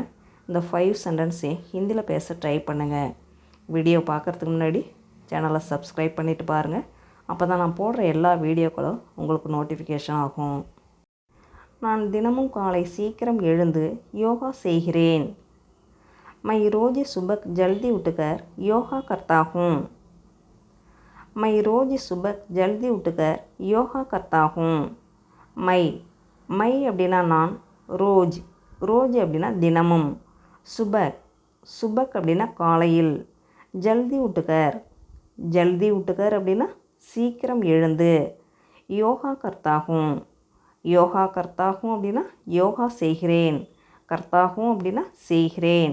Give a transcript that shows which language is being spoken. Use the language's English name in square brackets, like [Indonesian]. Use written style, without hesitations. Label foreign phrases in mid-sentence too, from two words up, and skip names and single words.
[Tamil] இந்த 5 சென்டென்ஸையும் ஹிந்தியில் பேச ட்ரை பண்ணுங்கள். வீடியோ பார்க்குறதுக்கு முன்னாடி சேனலை சப்ஸ்கிரைப் பண்ணிவிட்டு பாருங்கள். அப்போ தான் நான் போடுற எல்லா வீடியோக்களும் உங்களுக்கு நோட்டிஃபிகேஷன் ஆகும். நான் தினமும் காலை சீக்கிரம் எழுந்து யோகா செய்கிறேன். [Hindi] मैं रोज़ सुबह जल्दी उठकर योगा करता हूँ. मैं रोज़ सुबह जल्दी उठकर योगा करता हूँ. [Tamil] மை அப்படின்னா நான், ரோஜ் அப்படின்னா தினமும், சுபக் அப்படின்னா காலையில், [Hindi] जल्दी उठकर [Tamil] அப்படின்னா சீக்கிரம் எழுந்து, [Hindi] योगा करता हूँ [Tamil] அப்படின்னா யோகா செய்கிறேன், கர்த்தாகும் அப்படின்னா செய்கிறேன்.